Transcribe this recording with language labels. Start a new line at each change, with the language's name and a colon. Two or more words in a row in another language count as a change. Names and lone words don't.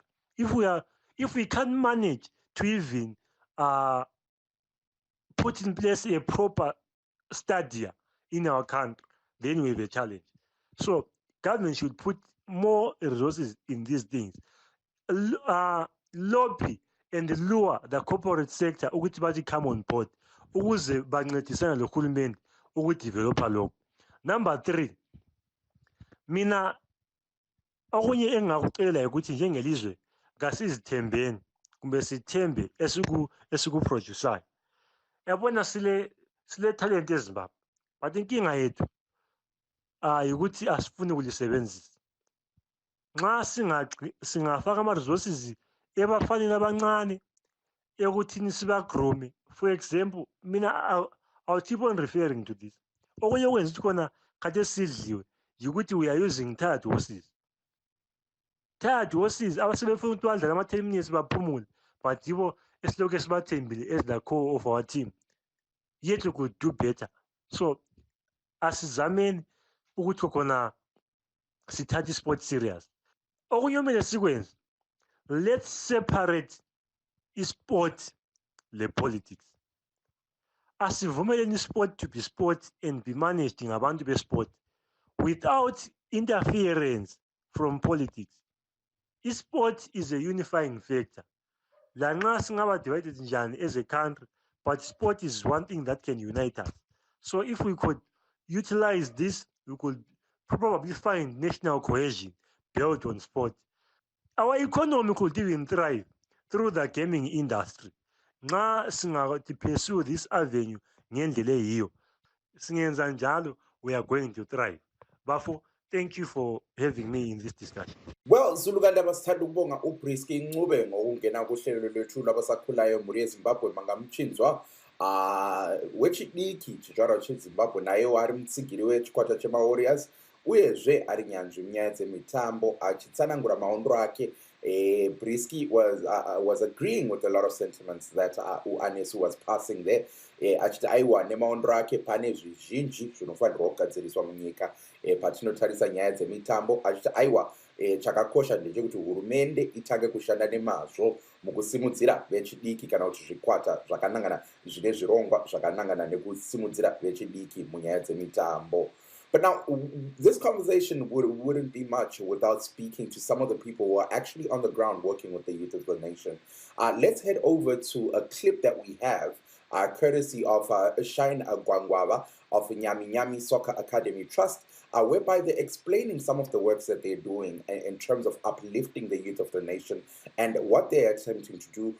English: If we can't manage to even put in place a proper stadium in our country, then we have a challenge. So government should put more resources in these things. Lobby and lure the corporate sector
North Ndebele: ukuthi bathi
English: come on board
North Ndebele: ukuze bancedisana lohulumende ukudevelopa lokho. Number 3, mina okunye engakucela ukuthi njengelizwe kasizithembeni kumbe sithembe esikuproduceayo. Yabona sile talent eZimbabwe, but inkinga yethu ukuthi asifuni ukulisebenzisa. Nxa singafaka ama-resources ebafanele abancane ekuthini sibagroome.
English: For example, mina I'll keep on referring to this.
North Ndebele: Okunye okwenza ukuthi khona kade sidliwe yikuthi
English: we are using tired horses. Tired horses
North Ndebele: abasebefuna ukuthi badlale ama-10 minutes baphumule, but yibo esilokhu esibathembile
English: as the core of our team. Yet we could do better.
North Ndebele: So asizameni ukuthi khona sithathe
English: sport serious.
North Ndebele: Okunye okumele sikwenze,
English: let's separate sport le politics. Asivumeleni sport to be sport and be managed ngabantu be-sport without interference from politics. Sport is a unifying factor.
North Ndebele: Lanxa singaba
English: divided njani as a country, but sport is one thing that can unite us. So if we could utilize this, we could probably find national cohesion built on sport. Our economy could even thrive through the gaming industry.
North Ndebele: Nxa singathi
English: pursue this avenue
North Ndebele: ngendlela eyiyo, singenza njalo,
English: we are going to thrive. Bafo, thank you for having me in this discussion. Well,
North Ndebele: Zulu kanti abasithanda ukubonga uBrisky Ncube ngokungena kuhlelo lwethu labasakhulayo
Shona: muri eZimbabwe mangamchinzwa wechidiki chijwaro cheZimbabwe naye wari mutsigiri wechikwata chema-Warriors uyezve ari nyanzvi munyaya dzemitambo achitsanangura maondro ake.
English: Brisky was agreeing with a lot of sentiments that Anesu was passing there.
Shona: Achiti aiwa nemaondro ake pane zvizhinji zvinofanirwa kugadziriswa munyika patinotarisa nyaya dzemitambo. Achiti aiwa chakakosha ndechekuti hurumende itange kushanda nemazvo mukusimudzira vechidiki kana kuti zvikwata zvakanangana zvine zvirongwa zvakanangana nekusimudzira vechidiki munyaya dzemitambo.
English: But now, this conversation wouldn't be much without speaking to some of the people who are actually on the ground working with the youth of the nation. Let's head over to a clip that we have, courtesy of Shine Gwangwava of Nyaminyami Soccer Academy Trust, whereby they're explaining some of the works that they're doing in terms of uplifting the youth of the nation and what they're attempting to do.